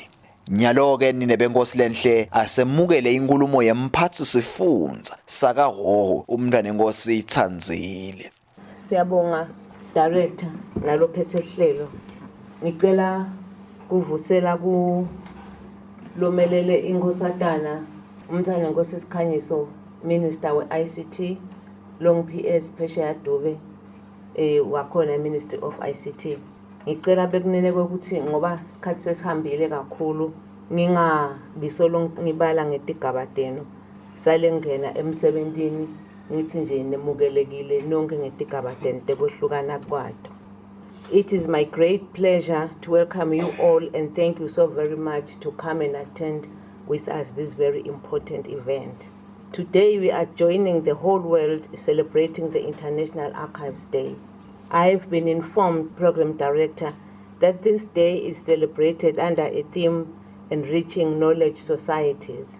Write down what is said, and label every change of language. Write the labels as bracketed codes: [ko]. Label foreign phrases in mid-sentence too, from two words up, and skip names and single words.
[ss] Nyalo-ke ninebenkosi lenhle asemukele inkulumo yemphathi sifundza sakaHhohho umntwana enkosi Thandzile. Siyabonga director nalophethe hlelo. Ngicela kuvusela ku lomelele inkosatana umntwana enkosi Sikhanyiso minister we-ICT long PS Phesheya Dube wakhona [en] Ministry of ICT. [ss] Ngicela bekunene ukuthi ngoba isikhathi sesihambile kakhulu ngingabisolo ngibala ngetigaba tenu sale ngena emsebentini ngithi nje nemukelekile nonke ngetigaba tenu tekwehlukana kwato. [en] It is my great pleasure to welcome you all and thank you so very much to come and attend with us this very important event. Today we are joining the whole world celebrating the International Archives Day. I have been informed, Program Director, that this day is celebrated under a theme enriching knowledge societies.